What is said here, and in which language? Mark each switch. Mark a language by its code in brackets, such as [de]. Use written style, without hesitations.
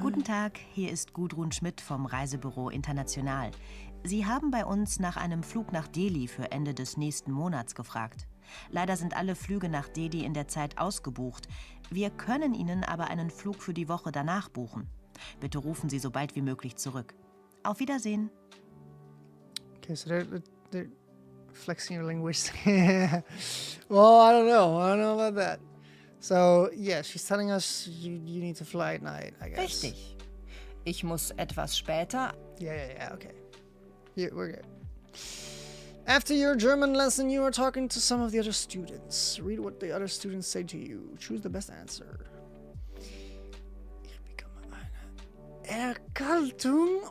[de] Guten Tag, hier ist Gudrun Schmidt vom Reisebüro International. Sie haben bei uns nach einem Flug nach Delhi für Ende des nächsten Monats gefragt. Leider sind alle Flüge nach Delhi in der Zeit ausgebucht. Wir können Ihnen aber einen Flug für die Woche danach buchen. Bitte rufen Sie so bald wie möglich zurück. Auf Wiedersehen. [en] Okay, so they're flexing your language. Well, I don't know about that. So, yeah, she's telling us you need to fly at night, I guess. [de] Richtig. Ich muss etwas später. [en] Yeah, okay. Yeah, we're good. After your German lesson, you are talking to some of the other students. Read what the other students say to you. Choose the best answer. [de] Ich bekomme eine Erkältung?